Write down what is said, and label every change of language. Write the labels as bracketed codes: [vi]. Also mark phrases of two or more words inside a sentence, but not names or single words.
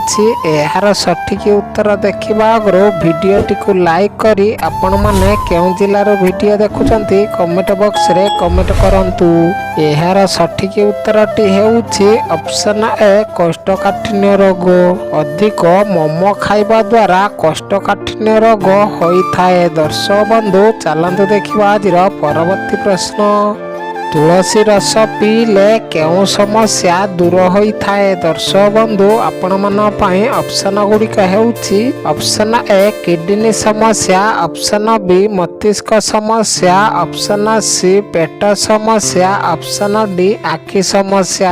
[or] ଏହାର ସଠିକ ଉତ୍ତର ଦେଖିବା ଆଗୁ ଭିଡିଓଟି କୁ ଲାଇକ କରି ଆପଣ ମାନେ କେଉଁ ଜିଲ୍ଲାର ଭିଡିଓ ଦେଖୁଛନ୍ତି [en] comment box [or] ରେ କମେଣ୍ଟ କରନ୍ତୁ। ଏହାର ସଠିକ ଉତ୍ତରଟି ହେଉଛି [en] option A [or] କୋଷ୍ଠକାଠିନ୍ୟ ରୋଗ। ଅଧିକ ମୋମୋ ଖାଇବା ଦ୍ୱାରା କୋଷ୍ଠକାଠିନ୍ୟ ରୋଗ ହୋଇ ଥାଏ। ଦର୍ଶକ ବନ୍ଧୁ ଚାଲନ୍ତୁ ଦେଖିବା ଆଜି ପରବର୍ତ୍ତୀ ପ୍ରଶ୍ନ। ତୁଳସୀ ରସ ପିଇଲେ କେଉଁ ସମସ୍ୟା ଦୂର ହୋଇଥାଏ? ଦର୍ଶକ ବନ୍ଧୁ ଆପଣମାନଙ୍କ ପାଇଁ ଅପସନ ଗୁଡ଼ିକ ହେଉଛି [en] option A [or] କିଡନୀ ସମସ୍ୟା, [en] option B [or] ମସ୍ତିଷ୍କ ସମସ୍ୟା, [en] option C [or] ପେଟ ସମସ୍ୟା, [en] option D [or] ଆଖି ସମସ୍ୟା।